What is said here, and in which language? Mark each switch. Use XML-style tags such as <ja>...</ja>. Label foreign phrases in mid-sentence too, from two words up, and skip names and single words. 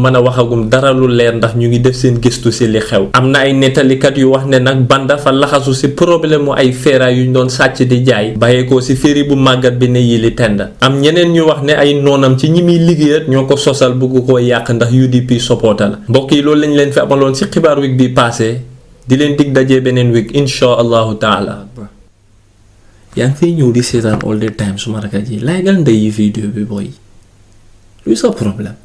<wo>mën a waxagum dara lu leer ndax ñu ngi def seen gëstu ci li xew am na ay nettalikat yu wax ne nag Banda fa laxasu ci problème mu ay feera yuñ doon sàcc di jaay bàyyeekoo ci féeri bu màggat bi ne Yili Tenda am ñeneen ñu wax ne ay noonam ci ñi muy liggéeyat ñoo ko sosal bugg koo yàq ndax UDP supporter la mbokk yi loolu lañ leen fi amaloon ci xibaar week bi passé di leen dig dajee beneen week</wo> <ar>insha allahu taala</ar> <wo>yaa ngi fiy ñëw di seetaan</wo> <en>all the time</en> <wo>suma rakk ji laagal ndey yi vidéo bi booy luy sa problème</wo>